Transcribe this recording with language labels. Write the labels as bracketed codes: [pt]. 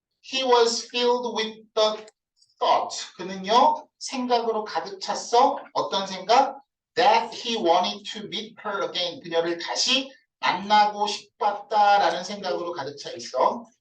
[en] He was filled with the thought. [ko] 그는요, 생각으로 가득 찼어. 어떤 생각? [en] That he wanted to meet her again. [ko] 그녀를 다시 만나고 싶었다라는 생각으로 가득 차 있어.